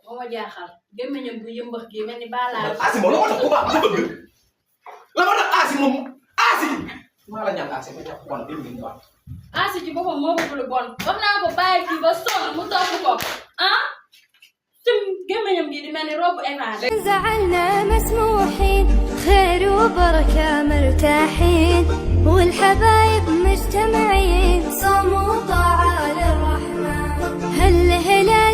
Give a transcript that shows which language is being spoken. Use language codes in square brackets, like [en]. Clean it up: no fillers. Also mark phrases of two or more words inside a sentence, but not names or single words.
[wo] moo ma jaaxal gémmiñam bu yëmbax gi mel ni balaa. Asi moom la ma tax ku baax ku bëgg la ma tax Asi moom Asi maa la ñaan Asi ba ñàkk bon bi mu bon. Asi ci boppam moo bëgg lu bon wax naa ko bàyyi kii ba sonn mu topp ko ah cim gémmiñam gi di mel ni robu évadé. [ar] زعلنا مسموحين خير وبركة مرتاحين والحبايب مجتمعين صوم وطاعة للرحمن هالهلال